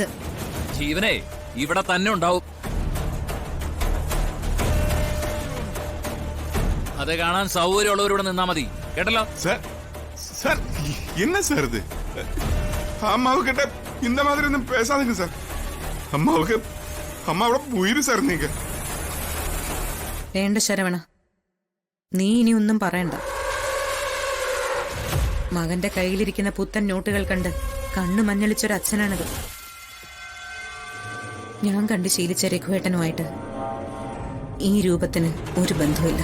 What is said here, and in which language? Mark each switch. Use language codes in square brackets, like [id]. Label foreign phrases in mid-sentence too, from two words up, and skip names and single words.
[ml] ജീവനെ ഇവിടെ തന്നെ ഉണ്ടാവും. അത് കാണാൻ സൗകര്യമുള്ളവരോട് നിന്നാ മതി, കേട്ടല്ലോ. [ta] என்ன சார் இது? அம்மாவு கிட்ட இந்த மாதிரி ஒன்றும் பேசாதீங்க சார். அம்மாவோட உயிர் சார் நீங்க. [ml] വേണ്ട ശരവണ, നീ ഇനി ഒന്നും പറയണ്ട. മകന്റെ കയ്യിലിരിക്കുന്ന പുത്തൻ നോട്ടുകൾ കണ്ട് കണ്ണു മഞ്ഞളിച്ചൊരച്ഛനാണിത്. ഞാൻ കണ്ട് ശീലിച്ച രഘുവേട്ടനുമായിട്ട് ഈ രൂപത്തിന് ഒരു ബന്ധവുമില്ല.